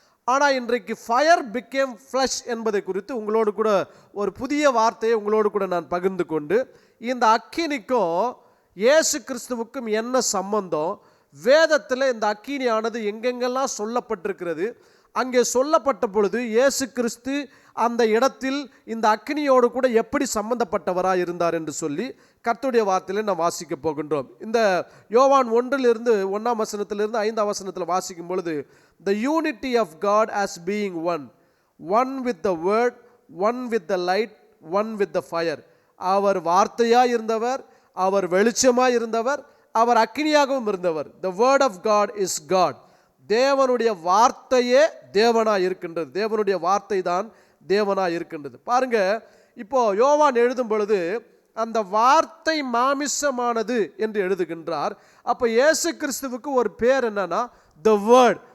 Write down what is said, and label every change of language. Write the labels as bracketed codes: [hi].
[ta] ஆனால் இன்றைக்கு [en] fire became flush [ta] என்பதை குறித்து உங்களோடு கூட ஒரு புதிய வார்த்தையை உங்களோடு கூட நான் பகிர்ந்து கொண்டு, இந்த அக்கினிக்கும் இயேசு கிறிஸ்துவுக்கும் என்ன சம்பந்தம், வேதத்தில் இந்த அக்கினியானது எங்கெங்கெல்லாம் சொல்லப்பட்டிருக்கிறது, அங்கே சொல்லப்பட்ட பொழுது இயேசு கிறிஸ்து அந்த இடத்தில் இந்த அக்கினியோடு கூட எப்படி சம்பந்தப்பட்டவராக இருந்தார் என்று சொல்லி கர்த்தருடைய வார்த்தையில நாம் வாசிக்க போகின்றோம். இந்த யோவான் 1:1 வசனத்திலிருந்து 5ஆம் வசனத்தில் வாசிக்கும் பொழுது, [en] the unity of God as being one with the word, one with the light, one with the fire. [ta] அவர் வார்த்தையாய் இருந்தவர், அவர் வெளிச்சமாய் இருந்தவர், அவர் அக்கினியாகவும் இருந்தவர். [en] the word of God is God. [ta] தேவனுடைய வார்த்தையே தேவனாய் இருக்கின்றது, தேவனுடைய வார்த்தை தான் தேவனாய் இருக்கின்றது. பாருங்க, இப்போ யோவான் எழுதும் பொழுது அந்த வார்த்தை மாமிசமானது என்று எழுதுகின்றார். அப்போ இயேசு கிறிஸ்துவுக்கு ஒரு பேர் என்னன்னா த வேர்ட்,